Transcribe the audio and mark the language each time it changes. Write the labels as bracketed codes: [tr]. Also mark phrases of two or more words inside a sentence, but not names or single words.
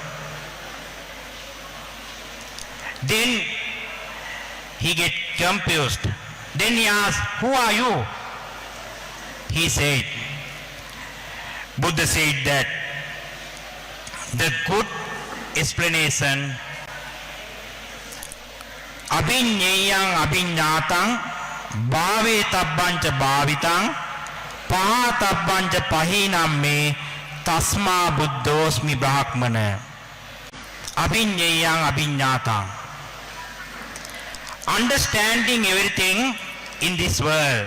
[en] Then he get confused. Then he asked, "Who are you?" He said, Buddha said that the good explanation, [pi] abhinyayang abhinyatang bhave tabbancha bhavitang pahatabbancha pahinam me tasma buddhosmi brahmana. Abhinyayang abhinyatang, [en] understanding everything in this world.